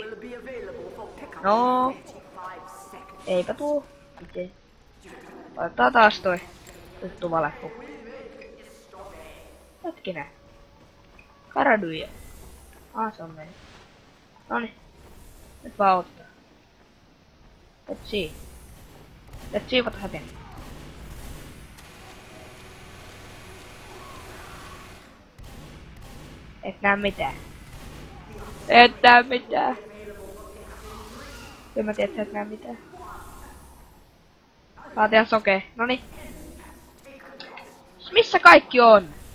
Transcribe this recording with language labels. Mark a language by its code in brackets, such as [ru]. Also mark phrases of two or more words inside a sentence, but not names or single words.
[fi] No. Eipä tuu. Miten? Otetaan taas toi tuttu valeppuku. Hetkinen. Karaduja. Se on mennyt. Noniin. Nyt vaan ottaa. [en] Let's see. Let's see what happened. [fi] Et näe mitään. Et näe mitään. Kyllä mä tiedän, että et näe mitään. Saat ihan sokee. Noniin. Missä kaikki on?